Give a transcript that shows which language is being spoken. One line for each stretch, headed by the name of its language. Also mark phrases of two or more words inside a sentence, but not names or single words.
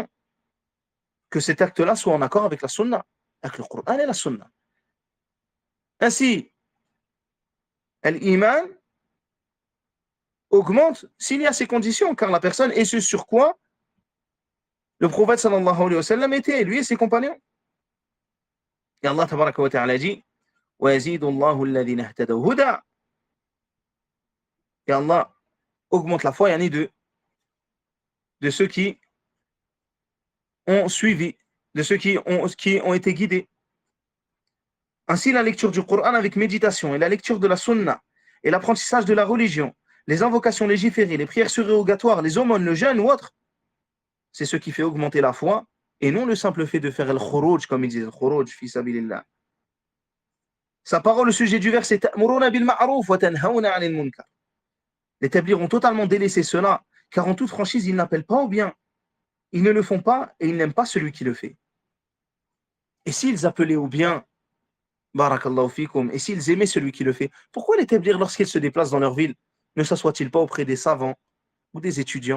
French: Que cet acte-là soit en accord avec la sunna, avec le Coran et la sunna. Ainsi, l'iman augmente s'il y a ces conditions, car la personne est ce sur quoi le prophète
Arabic: صلى الله عليه وسلم
French: était, lui et ses compagnons. Et Allah
Arabic: تبارك وتعالى
French: dit,
Arabic: وَيَزِيدُ اللَّهُ الَّذِينَ اهْتَدَوْا هُدًى.
French: Et Allah augmente la foi, de ceux qui ont suivi, de ceux qui ont été guidés. Ainsi, la lecture du Coran avec méditation et la lecture de la sunna et l'apprentissage de la religion, les invocations légiférées, les prières surrogatoires, les aumônes, le jeûne ou autre, c'est ce qui fait augmenter la foi et non le simple fait de faire al-khuruj, comme ils disent,
Arabic: الخروج في سبيل الله.
French: Sa parole au sujet du verset
Arabic: تأمرون بالمعروف وتنهون عن المنكر.
French: Les tablirs ont totalement délaissé cela, car en toute franchise, ils n'appellent pas au bien. Ils ne le font pas et ils n'aiment pas celui qui le fait. Et s'ils appelaient au bien,
Arabic: بارك الله فيكم,
French: et s'ils aimaient celui qui le fait, pourquoi les tablirs, lorsqu'ils se déplacent dans leur ville, ne s'assoient-ils pas auprès des savants ou des étudiants?